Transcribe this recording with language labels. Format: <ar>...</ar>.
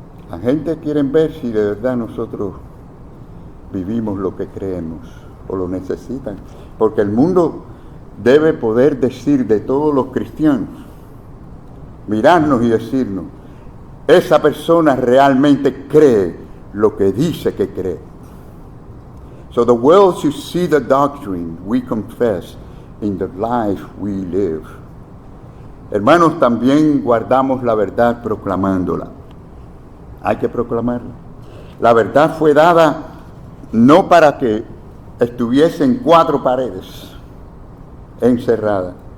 <es>La gente quiere ver si de verdad nosotros vivimos lo que creemos o lo necesitan. Porque el mundo debe poder decir de todos los cristianos, mirarnos y decirnos, esa persona realmente cree lo que dice que cree.</es> <en>So the world should see the doctrine we confess in the life we live.</en> <es>Hermanos, también guardamos la verdad proclamándola. Hay que proclamarla. La verdad fue dada no para que estuviese en 4 paredes, encerrada.</es>